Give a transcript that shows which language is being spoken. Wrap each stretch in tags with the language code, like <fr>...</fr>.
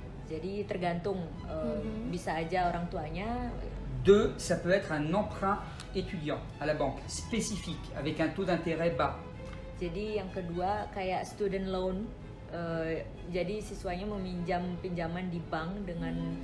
<id>Jadi tergantung, bisa aja orang tuanya</id> <fr>2, ça peut être un emprunt étudiant à la banque, spécifique, avec un taux d'intérêt bas.</fr> <id>Jadi yang kedua kayak</id> <en>student loan.</en> <id>Jadi siswanya meminjam pinjaman di bank dengan</id>